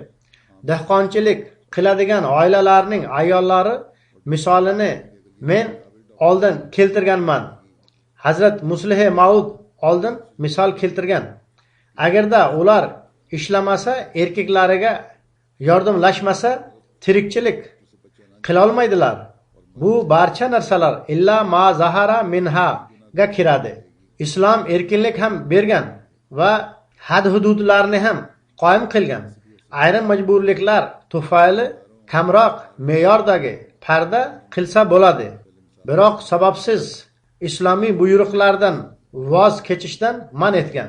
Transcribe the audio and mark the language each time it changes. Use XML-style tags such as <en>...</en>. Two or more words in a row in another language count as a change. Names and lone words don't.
<uz>Dehqonchilik qiladigan oilalarning ayollari misolini men oldin keltirganman. Hazrat Muslih Maud oldin misol keltirgan. Agarda ular ishlamasa, erkaklariga yordamlashmasa, tirikchilik qila olmaydilar. Bu barcha narsalar</uz> <ar>إلا ما ظهر منها</ar> <uz>ga kiradi. Islom erkinlik ham bergan va had hududlarni ham qoyim qilgan. Ayrim majburliklar tufayli kamroq me'yordagi parda qilsa bo'ladi. Biroq sababsiz islomiy buyruqlardan voz kechishdan man etgan.</uz>